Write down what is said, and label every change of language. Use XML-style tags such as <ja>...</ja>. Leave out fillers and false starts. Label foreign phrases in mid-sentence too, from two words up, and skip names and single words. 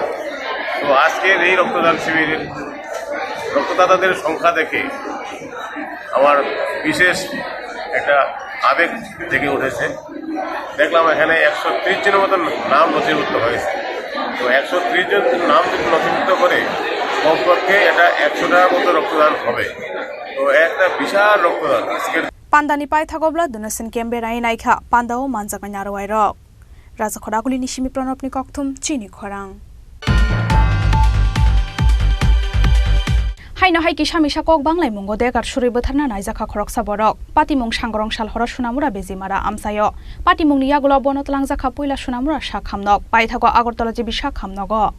<bn>তো আজকের এই রক্তদান শিবিরের রক্তদাতাদের সংখ্যা দেখে আমার বিশেষ একটা আবেগ জেগে উঠেছে। দেখলাম এখানে 130 জনের মতন নাম নথিভুক্ত হয়েছে। তো 130 জন নাম নথিভুক্ত করে কমপক্ষে এটা 100টার মতো রক্তদান হবে। তো একটা বিশাল রক্তদান আজকের</bn> <trp>Pandani pai thagobla dunasin kembe rai naikha pandao manjaka nyarwai rok Raja Khoraguli nishimi pranopni kokthum Chini Khorang Haino hai kisami sakok banglai mungo degar shuri botharna naijaka khoroksa borok patimung sangrong sal hora sunamura bezimara amsayo patimung niyagulo bonotlang jaka poila sunamura sakhamnok pai thago Agartala jibi sakhamnogo</trp>